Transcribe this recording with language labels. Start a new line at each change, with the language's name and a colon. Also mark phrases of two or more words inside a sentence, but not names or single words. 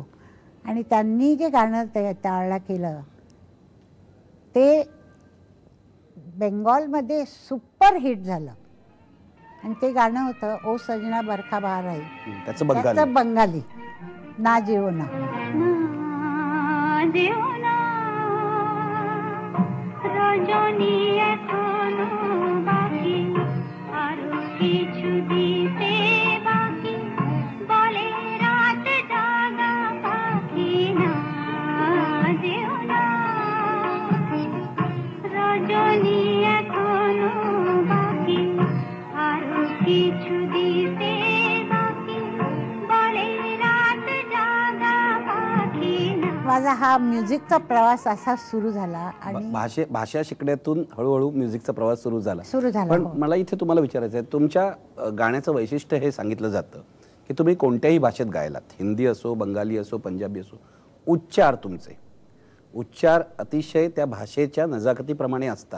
Marathi: आणि त्यांनी जे गाणं त्यावेळेला केलं ते बेंगॉलमध्ये सुपर हिट झालं आणि ते गाणं होतं ओ सजना बरखा बहार आई. त्याचं बंगाली
Bangla: না যেও না রজনী এখনো বাকি আরো কিছু দিতে বাকি বলে রাত জাগা পাখি না যেও না রজনী এখনো বাকি আরো কিছু দিতে বাকি বলে রাত জাগা পাখি না.
Marathi: माझा हा म्युझिकचा प्रवास असा सुरू झाला आणि भाषा शिकण्यातून हळूहळू म्युझिकचा प्रवास सुरू झाला. पण मला इथे तुम्हाला विचारायचं आहे तुमच्या गाण्याचं वैशिष्ट्य हे सांगितलं जातं की तुम्ही कोणत्याही भाषेत गायलात हिंदी असो बंगाली असो पंजाबी असो उच्चार तुमचे उच्चार अतिशय त्या भाषेच्या नजाकतीप्रमाणे असतात.